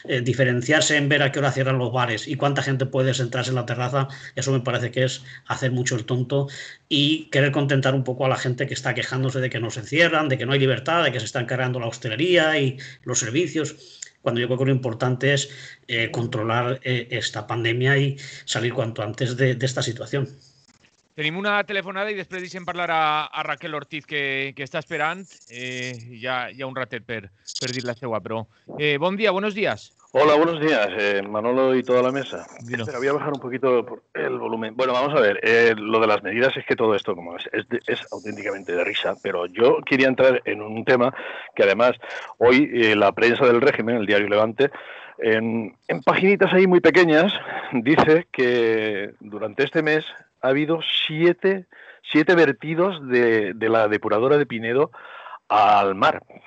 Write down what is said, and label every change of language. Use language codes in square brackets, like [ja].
[es] diferenciarse en ver a qué hora cierran los bares y cuánta gente puede sentarse en la terraza, eso me parece que es hacer mucho el tonto y querer contentar un poco a la gente que está quejándose de que no se encierran, de que no hay libertad, de que se están cargando la hostelería y los servicios, cuando yo creo que lo importante es controlar esta pandemia i salir cuanto antes d'esta situació. [ca] Tenim una telefonada i després deixem parlar a Raquel Ortiz, que està esperant. Ja hi ha un ratet per dir la seva, però... Bon dia, [es] buenos días. Hola, buenos días, Manolo y toda la mesa. Espera, voy a bajar un poquito el volumen. Bueno, vamos a ver, lo de las medidas es que todo esto como es auténticamente de risa, pero yo quería entrar en un tema que además hoy la prensa del régimen, el diario Levante, en paginitas ahí muy pequeñas, dice que durante este mes ha habido siete vertidos de la depuradora de Pinedo al mar.